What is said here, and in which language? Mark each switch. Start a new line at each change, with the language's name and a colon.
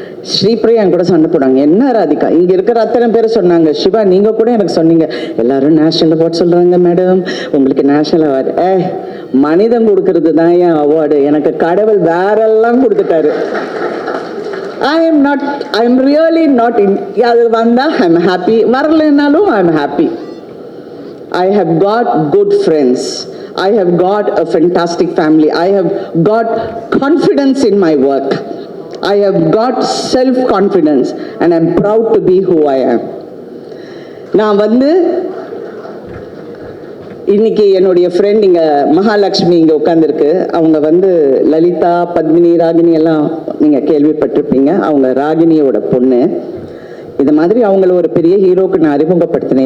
Tamil: ஸ்ரீபிரியா என் கூட சண்டை போடுவாங்க, என்ன ராதிகா, இங்கே இருக்கிற அத்தனை பேர் சொன்னாங்க, சிவா நீங்கள் கூட எனக்கு சொன்னீங்க, எல்லாரும் நேஷனல் அவார்ட் சொல்கிறாங்க மேடம், உங்களுக்கு நேஷனல் அவார்டு. மனிதன் கொடுக்கறது தான் என் அவார்டு, எனக்கு கடவுள் வேறெல்லாம் கொடுத்துட்டாரு.
English: I am really not in.
Tamil: அது வந்தா
English: I'm happy,
Tamil: வரலனாலும்
English: I'm happy. I have got good friends. I have got a fantastic family. I have got confidence in my work. I have got self-confidence and I'm proud to be who I am.
Tamil: நான் வந்து இன்னைக்கு என்னுடைய friend இங்கே மகாலட்சுமி இங்கே உட்காந்துருக்கு, அவங்க வந்து லலிதா, பத்மினி, ராகினி எல்லாம் நீங்கள் கேள்விப்பட்டிருப்பீங்க. அவங்க ராகினியோட பொண்ணு. இது மாதிரி அவங்கள ஒரு பெரிய ஹீரோக்கு நான் அறிமுகப்படுத்தினேன்.